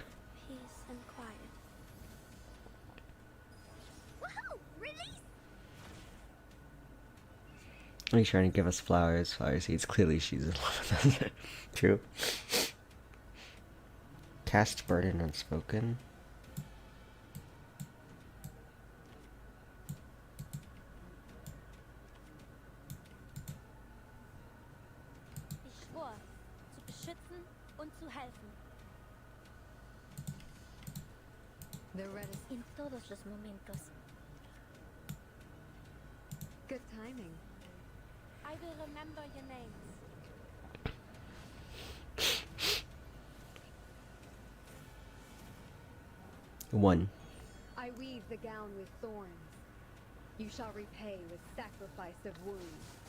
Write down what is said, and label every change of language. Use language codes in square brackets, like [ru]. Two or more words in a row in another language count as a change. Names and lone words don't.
[en] Peace and quiet. Woohoo! Release! He's trying to give us flowers, flower seeds. Clearly she's in love with us. True. Cast Burden Unspoken. [de] Ich schwor, zu beschützen und zu helfen. [es] En todos los momentos. [en] Good timing. I will remember your names. One. I weave the gown with thorns. You shall repay with sacrifice of wounds.